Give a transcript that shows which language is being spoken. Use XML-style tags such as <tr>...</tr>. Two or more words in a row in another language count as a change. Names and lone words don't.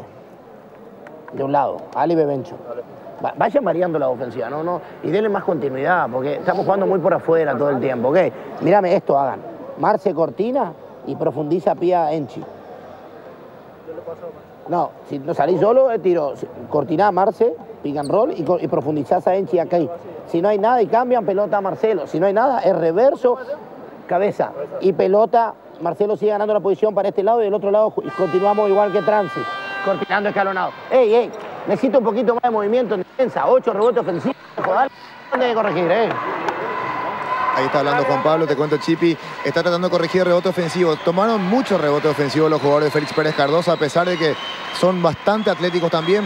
<es>De un lado, Ale y Bebencho. Vayan variando la ofensiva, ¿no? Y denle más continuidad, porque estamos jugando muy por afuera todo el tiempo, ¿ok? Mírame esto, hagan. Marce Cortina y profundiza Pía Enchi. No, si no salís solo, tiro Cortina, Marce,</es> <en>pick and roll</en> <es>y profundizás a Enchi acá. Si no hay nada y cambian, pelota a Marcelo. Si no hay nada, es reverso, cabeza y pelota. Marcelo sigue ganando la posición para este lado y del otro lado continuamos igual que Transi, cortinando escalonado. ¡Ey! Necesito un poquito más de movimiento en defensa. 8 rebotes ofensivos. Joder, ¿dónde hay que corregir, Ahí está hablando Juan Pablo, te cuento Chipi, está tratando de corregir el rebote ofensivo. Tomaron muchos rebotes ofensivos los jugadores de Félix Pérez Cardoso, a pesar de que son bastante atléticos también.</es>